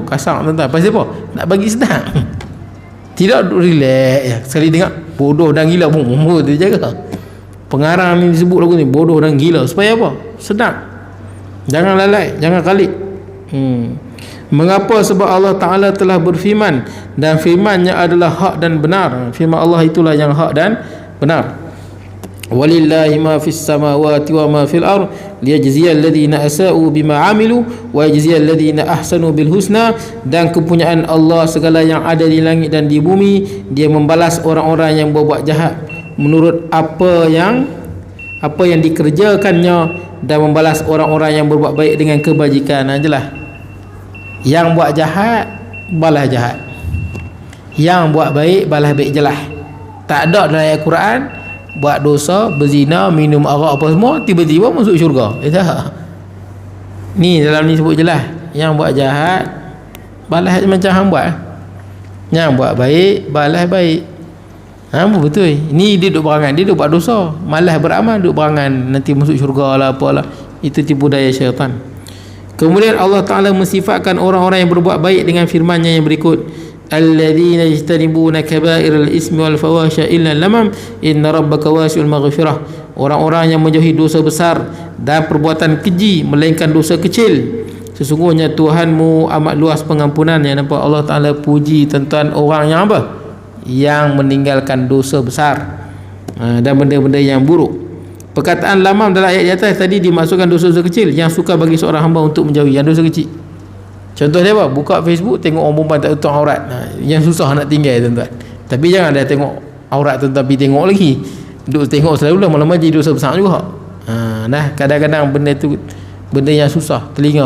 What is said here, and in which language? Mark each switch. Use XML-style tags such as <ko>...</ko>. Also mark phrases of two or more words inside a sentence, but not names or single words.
<ms>Kasar tuan-tuan. Pasal apa? Nak bagi sedap. Tidak relax ya. Sekali dengar bodoh dan gila pun dia jaga. Pengarang ni disebut lagu ni bodoh dan gila supaya apa? Sedap. Jangan lalai, jangan kalik. Mengapa? Sebab Allah Ta'ala telah berfirman, dan firman-Nya adalah hak dan benar. Firman Allah itulah yang hak dan benar.</ms> <ar>ولله ما في السماوات وما في الأرض ليجزي الذين أساءوا بما عملوا ويجزي الذين أحسنوا بالحسنى.</ar> <ms>Dan kepunyaan Allah segala yang ada di langit dan di bumi, dia membalas orang-orang yang berbuat jahat menurut apa yang dikerjakannya, dan membalas orang-orang yang berbuat baik dengan kebajikan. Jelas, yang buat jahat balas jahat, yang buat baik balas baik. Jelas, tak ada dalam ayat Quran buat dosa, berzina, minum arak apa semua tiba-tiba masuk syurga. Ni dalam ni sebut jelas, yang buat jahat balas macam hang buat, yang buat baik balas baik. Betul. Ni dia duk berangan, dia duk buat dosa, malas beramal, duk berangan nanti masuk syurga lah apalah. Itu tipu daya syaitan. Kemudian Allah Ta'ala mensifatkan orang-orang yang berbuat baik dengan firman-Nya yang berikut,</ms> <ar>الذين يجتنبون كبائر الإثم والفواحش إلا اللمم إن ربك واسع المغفرة.</ar> <ms>Orang-orang yang menjauhi dosa besar dan perbuatan keji melainkan dosa kecil, sesungguhnya Tuhanmu amat luas pengampunannya. Nampak Allah Ta'ala puji tentang orang yang apa? Yang meninggalkan dosa besar dan benda-benda yang buruk. Perkataan lamam dalam ayat di atas tadi dimaksudkan dosa-dosa kecil yang suka bagi seorang hamba untuk menjauhi, yang dosa kecil. Contoh dia apa? Buka Facebook, tengok orang perempuan tak tutup aurat. Yang susah nak tinggal tuan-tuan. Tapi jangan dah tengok aurat tuan-tuan pergi tengok lagi. Duk tengok selalu lah, malam-malam jadi dosa besar juga. Kadang-kadang benda tu benda yang susah telinga.</ms>